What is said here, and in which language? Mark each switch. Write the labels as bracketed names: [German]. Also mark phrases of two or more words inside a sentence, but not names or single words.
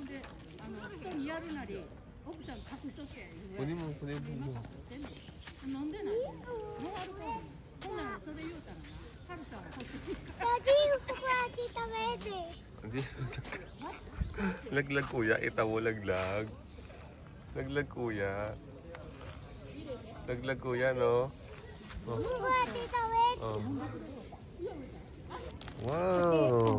[Japanese] で人にやるなり奥さん隠しとけ。 [Filipino] Kunin mo, kunin mo. [Japanese] 飲んでない。もうあるかも。ほんならそれ言うたらな。はるさんはこっち。 [Filipino] Daddy, upo Tita Mede. Hindi. Laglag kuya, ita mo laglag. Laglag kuya. Laglag kuya, no? Oh. Upo Tita Mede. Oh. Wow!